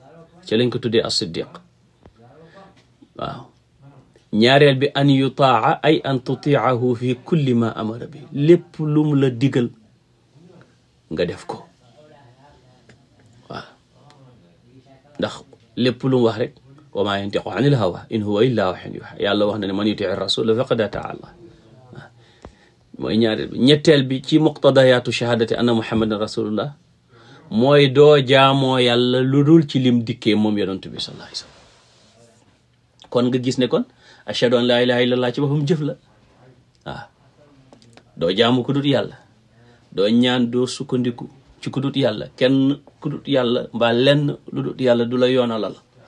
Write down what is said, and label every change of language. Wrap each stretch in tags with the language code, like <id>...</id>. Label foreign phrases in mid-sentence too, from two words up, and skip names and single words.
<wo>ci lañ ko tuddee as-siddiq. waaw ñaareel bi</wo> <ar>أن يطاع أي أن تطيعه في كل ما أمر به,</ar> <wo>lépp lu mu la digal nga def ko. waaw ndax lépp lu mu wax rek</wo> <ar>وما ينطق عن الهوى إن هو إلا وحي يوحى,</ar> <wo>yàlla wax na ne</wo> <ar>من يطع الرسول فقد أطاع الله.</ar> <wo>mooy ñaareel bi. ñetteel bi ci</wo> <ar>مقتضيات شهادة أن محمدا رسول الله</ar> <wo>mooy doo jaamoo yàlla lu dul ci lim dikkee moom yonent bi</wo> <ar>صلى الله عليه وسلم.</ar> <wo>kon nga gis ne kon</wo> <ar>أشهد أن لا إله إلا الله</ar> <wo>ci boppam jëf la. waaw doo jaamu ku dut yàlla, doo ñaan, doo sukkandiku ci ku dut yàlla, kenn ku dut yàlla mbaa lenn lu dut yàlla du la yoonalal.</wo>